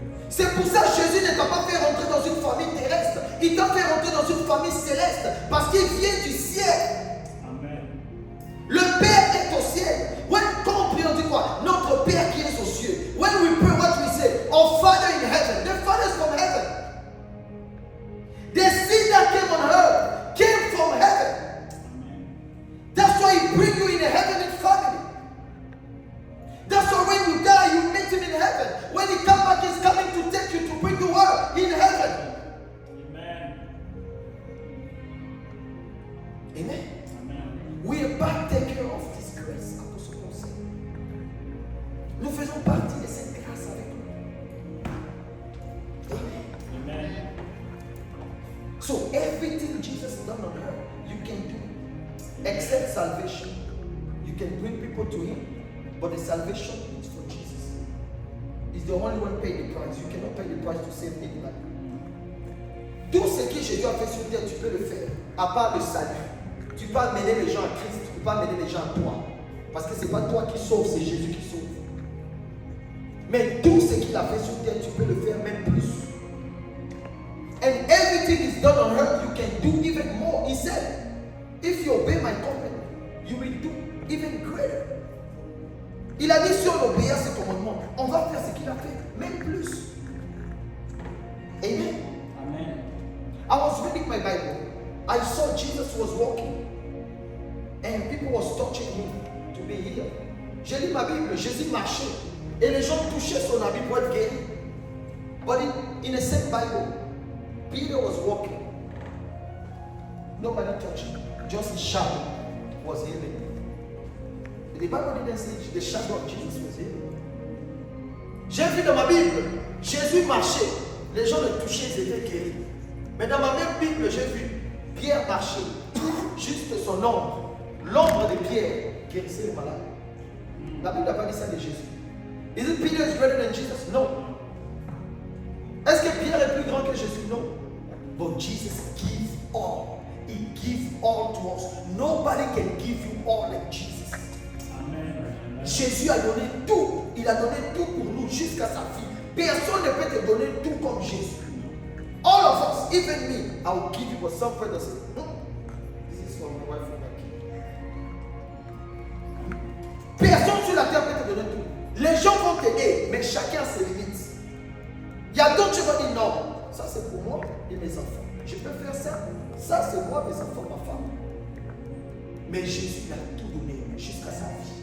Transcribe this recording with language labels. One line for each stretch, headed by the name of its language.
French: C'est pour ça que Jésus ne t'a pas fait rentrer dans une famille terrestre. Il t'a fait rentrer dans une famille céleste. Parce qu'il vient du ciel. Amen. Le Père est au ciel. Quand on prie, on dit quoi? Notre Père qui est aux cieux.
English: When we pray, what we say? Our Father in heaven. The Father is from heaven. The seed that came on earth came from heaven. That's why He brings you in a heavenly family. That's why when you die, you meet Him in heaven. When He comes back, He's coming to take you to bring you up in heaven. Amen. Amen. Amen. We are partaker of this grace.
French: Nous faisons partie de cette grâce avec nous.
English: Amen. Amen. So everything Jesus done on earth, you can do. Except salvation. You can bring people to Him, but the salvation is for Jesus. He's the only one paying the price. You cannot pay the price to save anybody.
French: Tout ce que Jésus a fait sur terre, tu peux le faire. À part le salut. Tu peux amener les gens à Christ, tu peux pas amener les gens à toi. Parce que c'est pas toi qui sauves, c'est Jésus qui sauve. Mais tout ce qu'il a fait sur terre, tu peux le faire même plus.
English: And everything is done on earth, you can do even more. He said, if you obey my command, you will do even greater.
French: Il a dit si on obéit à ses commandements, on va faire ce qu'il a fait, même plus. Amen. Amen.
English: I was reading my Bible. I saw Jesus was walking. And people was touching him to be healed.
French: J'ai lu ma Bible, Jésus marchait. Et les gens touchaient son habit pour être guéri.
English: But in the same Bible, Peter was walking. Nobody touched him. Just his shadow was healing. The Bible didn't say the shadow of Jesus was healing.
French: J'ai vu dans ma Bible, Jésus marchait. Les gens le touchaient, ils étaient guéris. Mais dans ma même Bible, j'ai vu Pierre marcher. Juste son ombre. L'ombre de Pierre guérissait les malades. La Bible n'a pas dit ça de Jésus.
English: Is it Peter is greater than Jesus? No.
French: Est-ce que Pierre est plus grand que Jésus? Non.
English: But Jesus gives all. He gives all to us. Nobody can give you all like Jesus. Amen.
French: Jésus a donné tout. Il a donné tout pour nous jusqu'à sa vie. Personne ne peut te donner tout comme Jésus.
English: All of us, even me, I will give you what some friends say. This is for my wife and my kid.
French: Personne sur la terre peut te donner tout. Les gens vont t'aider, mais chacun a ses limites. Il y a d'autres qui vont dire non, ça c'est pour moi et mes enfants. Je peux faire ça. Ça c'est moi, mes enfants, ma femme. Mais Jésus il a tout donné jusqu'à sa vie.